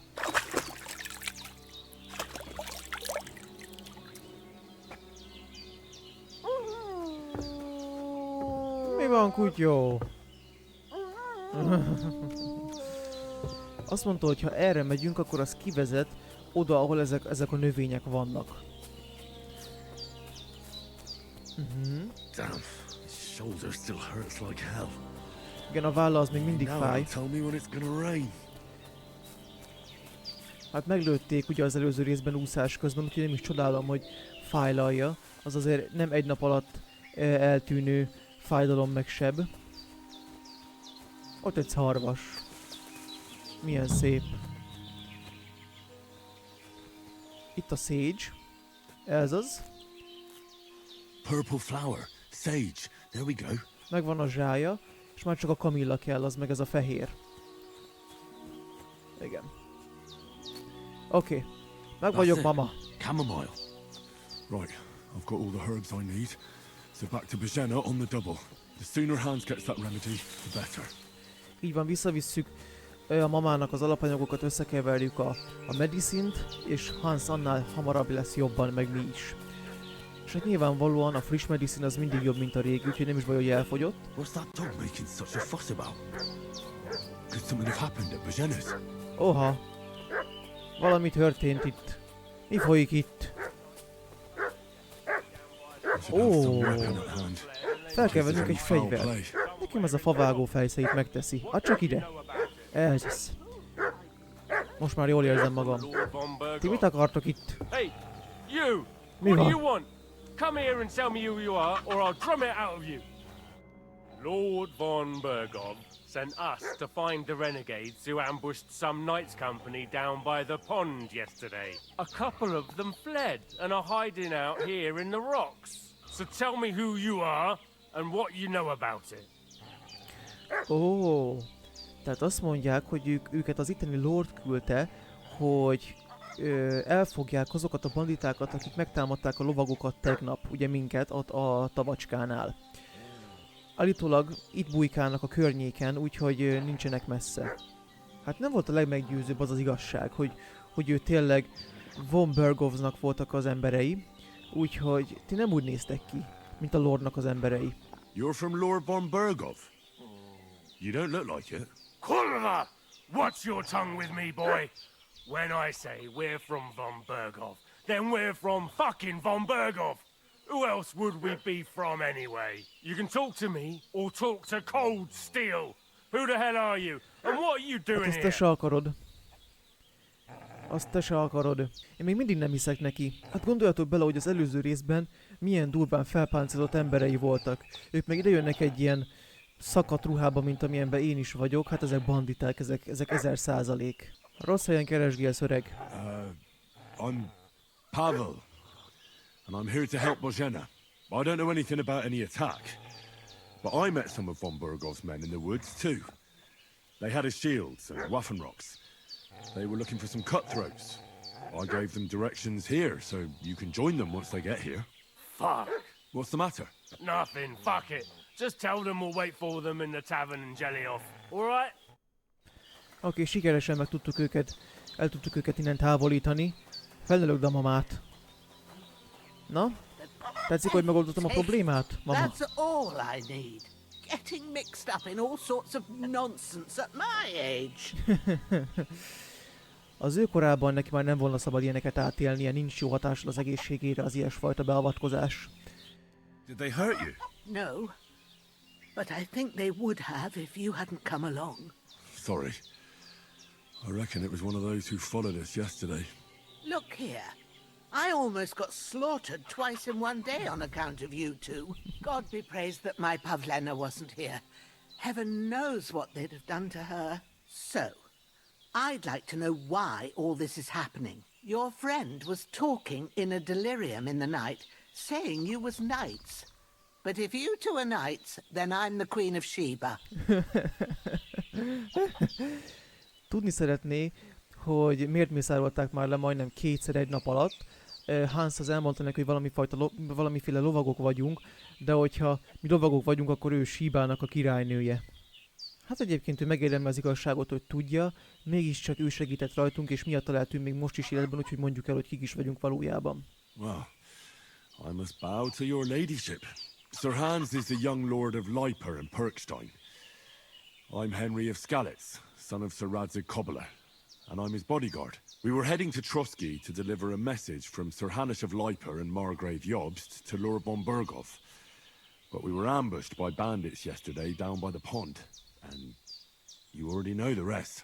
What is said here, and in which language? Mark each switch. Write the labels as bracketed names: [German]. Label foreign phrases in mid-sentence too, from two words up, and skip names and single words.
[Hungarian] Mi van, kutyó? Azt mondta, hogy ha erre megyünk, akkor az kivezet oda, ahol ezek a növények vannak. [English] Damn, his shoulder still hurts like hell. [Hungarian] Igen, a válla az még mindig fáj. [English] Tell me when it's gonna rain. [Hungarian] Hát meglőtték ugye az előző részben úszás közben, úgyhogy nem is csodálom, hogy fájlalja. Az azért nem egy nap alatt eltűnő fájdalom meg seb. Ott egy szarvas. Milyen szép. Itt a sage. Ez az. [English] Purple flower, sage. There we go. [Hungarian] Megvan a zsája, és már csak a kamilla kell, az meg ez a fehér. Igen. Oké. Meg vagyok, mama. [English] Chamomile. Right, I've got all the herbs I need. So back to Bajena on the double. The sooner Hans gets that remedy, the better. [Hungarian] Így van, visszavisszük a mamának az alapanyagokat, összekeverjük a medicint, és Hans annál hamarabb lesz jobban, meg mi is. És hát nyilvánvalóan a friss medicine az mindig jobb, mint a régi, úgyhogy nem is baj, hogy elfogyott. [English] What's that dog making such a fuss about? Could something have happened at Bajena's? [Hungarian] Oha! Valami történt itt. Mi folyik itt? [English] Should have some weapon at hand. [Hungarian] Fel kell [English] This [Hungarian] vennünk egy [English] isn't foul [Hungarian] fegyvert. [English] play. [Hungarian] Nekem ez a favágó fejszeit megteszi. Add csak ide. Ez. Most már jól érzem magam. Ti mit akartok itt? [English] Hey, you! [Hungarian] Mi [English] What do [Hungarian] van? [English] you want? Come here and tell me who you are, or I'll drum it out of you. Lord von Bergov sent us to find the renegades who ambushed some knights' company down by the pond yesterday. A couple of them fled and are hiding out here in the rocks. So tell me who you are and what you know about it. [Hungarian] Ó, tehát azt mondják, hogy őket az itteni Lord küldte, hogy elfogják azokat a banditákat, akik megtámadták a lovagokat tegnap, ugye minket ott a tavacskánál. Állítólag itt bujkálnak a környéken, úgyhogy nincsenek messze. Hát nem volt a legmeggyőzőbb az az igazság, hogy ő tényleg von Bergovsnak voltak az emberei, úgyhogy ti nem úgy néztek ki, mint a Lordnak az emberei. [English] You're from Lord von Bergov? You don't look like it. [Hungarian] Kurva! [English] Watch your tongue with me, boy! When I say we're from von Bergov, then we're from fucking von Bergov! Who else would we be from anyway? You can talk to me, or talk to Cold Steel! Who the hell are you? And what are you [Hungarian] Hát [English] doing [Hungarian] azt te [English] here? [Hungarian] se akarod. Azt te se akarod. Én még mindig nem hiszek neki. Hát gondoljatok bele, hogy az előző részben milyen durván felpáncélozott emberei voltak. Ők meg idejönnek egy ilyen szakadt ruhába, mint amilyenben én is vagyok. Hát ezek banditák, ezek 1000%. Rossz helyen keresgélsz, öreg. [English] I'm Pavel, and I'm here to help Bozhena. I don't know anything about any attack, but I met some of von Bergov's men in the woods too. They had his shields and Waffenrocks. They were looking for some cutthroats. I gave them directions here, so you can join them once they get here. Fuck! What's the matter? Nothing, fuck it. Just tell them we'll wait for them in the tavern in Jellyhoff, alright? [Hungarian] Oké, sikeresen meg tudtuk őket, el tudtuk őket innen távolítani. Felnölögd a mamát. Na? Tetszik, hogy megoldottam a problémát, mama? [English] That's all I need. Getting mixed up in all sorts of nonsense at my age. Az ő korában neki már nem volna szabad ilyeneket átélnie, nincs jó hatással az egészségére az ilyesfajta beavatkozás. Did they hurt you? No, but I think they would have if you hadn't come along. Sorry. I reckon it was one of those who followed us yesterday. Look here. I almost got slaughtered twice in one day on account of you two. God be praised that my Pavlena wasn't here. Heaven knows what they'd have done to her. So, I'd like to know why all this is happening. Your friend was talking in a delirium in the night, saying you was knights. But if you two are knights, then I'm the Queen of Sheba. [Hungarian] Tudni szeretné, hogy miért mészárolták már le majdnem kétszer egy nap alatt. Hans az elmondta neki, hogy valamiféle lovagok vagyunk, de hogyha mi lovagok vagyunk, akkor ő Shibának a királynője. Hát egyébként ő megérdemli az igazságot, hogy tudja, mégiscsak ő segített rajtunk, és miatta lehetünk még most is életben, úgyhogy mondjuk el, hogy kik is vagyunk valójában. [English] Well, I must bow to your ladyship. Sir Hans is the young lord of Leiper and Perkstein. I'm Henry of Skalitz, son of Sir Radzig Cobbler, and I'm his bodyguard. We were heading to Trotsky to deliver a message from Sir Hanish of Leiper and Margrave Jobst to Lord von Bergov, but we were ambushed by bandits yesterday down by the pond, and you already know the rest.